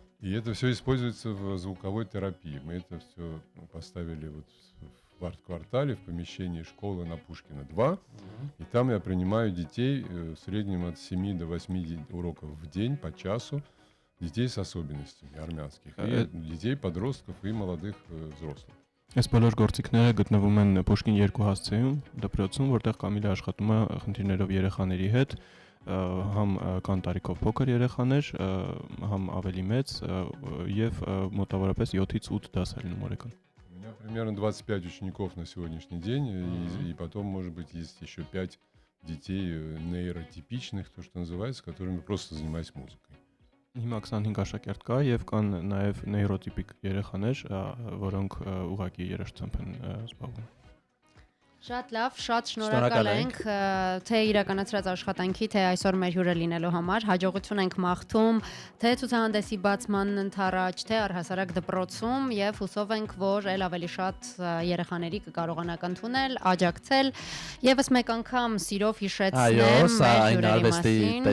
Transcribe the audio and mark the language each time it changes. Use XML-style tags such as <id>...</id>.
<ru>И это все используется в звуковой терапии. Мы это все поставили вот в арт-квартале, в помещении школы на Пушкина 2. И там я принимаю детей в среднем от 7 до 8 уроков в день по часу. Детей с особенностями армянских. И детей, подростков и молодых взрослых.</ru> <hy>Այս բոլոր գործիքները գտնվում են Պուշկին 2 հասցեում, դպրոցում, որտեղ Կամիլը աշխատում է խնդիրներով երեխաների հետ, համ կան տարիքով փոքր երեխաներ, համ ավելի մեծ եւ մոտավորապես 7-ից 8 դաս է լինում օրական։</hy> <ru>У меня примерно 25 учеников на сегодняшний день, и потом, может быть, есть еще 5 детей нейротипичных, то, что называется, которыми просто занимаюсь музыкой.</ru> <hy>Հիմա 25 աշակերտ կա եւ կան նաեւ նեյրոտիպիկ երեխաներ, որոնք ուղղակի երաժշտությամբ են զբաղվում։ Շատ լավ, շատ շնորհակալ ենք թե իրականացրած աշխատանքի, թե այսօր մեր հյուրը լինելու համար։ Հաջողություն ենք մաղթում թե ցուցահանդեսի բացման ընթառաջ, թե առհասարակ դպրոցում եւ հուսով ենք, որ ել ավելի շատ երեխաների կկարողանաք ընդունել, աջակցել։ Եվս մեկ անգամ սիրով հիշեցնեմ մեր հյուրերի մասին։</hy>